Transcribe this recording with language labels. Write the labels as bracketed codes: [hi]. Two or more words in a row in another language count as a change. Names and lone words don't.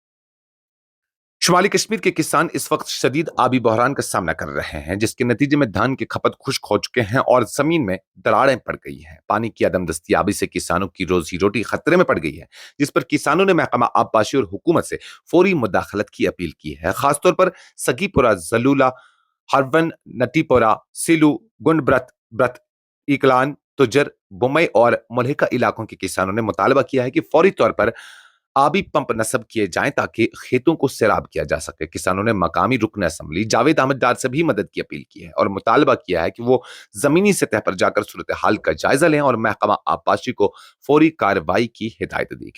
[ur] شمالی کشمیر کے کسان اس وقت شدید آبی بحران کا سامنا کر رہے ہیں، جس کے نتیجے میں دھان کی کھپت خشک ہو چکے ہیں اور زمین میں دراڑیں پڑ گئی ہیں۔ پانی کی عدم دستیابی سے کسانوں کی روزی روٹی خطرے میں پڑ گئی ہے، جس پر کسانوں نے محکمہ آبپاشی اور حکومت سے فوری مداخلت کی اپیل کی ہے۔ خاص طور پر سگی پورہ، زلولہ، ہرون، نٹی پورہ، سیلو، گنڈ برت، ایکلان، تجر، بمئی اور ملحقہ علاقوں کے کسانوں نے مطالبہ کیا ہے کہ فوری طور پر آبی پمپ نصب کیے جائیں تاکہ کھیتوں کو سیراب کیا جا سکے۔ کسانوں نے مقامی رکن اسمبلی جاوید احمد ڈار سے بھی مدد کی اپیل کی ہے اور مطالبہ کیا ہے کہ وہ زمینی سطح پر جا کر صورتحال کا جائزہ لیں اور محکمہ آبپاشی کو فوری کارروائی کی ہدایت دی۔